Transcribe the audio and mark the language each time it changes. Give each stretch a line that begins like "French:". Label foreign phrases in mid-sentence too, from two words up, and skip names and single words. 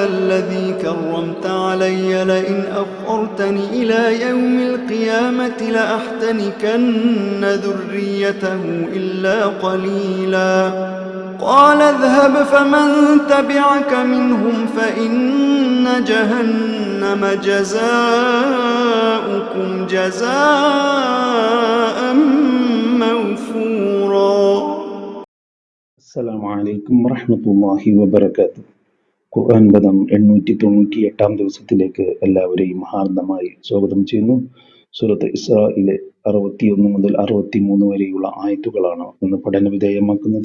Arabic: الذي كرمت علي لئن أخرتني إلى يوم القيامة لأحتنكن ذريته إلا قليلا قال اذهب فمن تبعك منهم فإن جهنم جزاؤكم جزاء موفورا. السلام عليكم ورحمة الله وبركاته.
Malayalam: ഖുർആൻ പദം 898 ദിവസത്തിലേക്ക് എല്ലാവരെയും ഹാർദമായി സ്വാഗതം ചെയ്യുന്നു. സൂറത്ത് ഇസ്രായിലെ 61 മുതൽ 63 വരെയുള്ള ആയത്തുകളാണ് ഇന്ന് പഠന വിധേയമാക്കുന്നത്.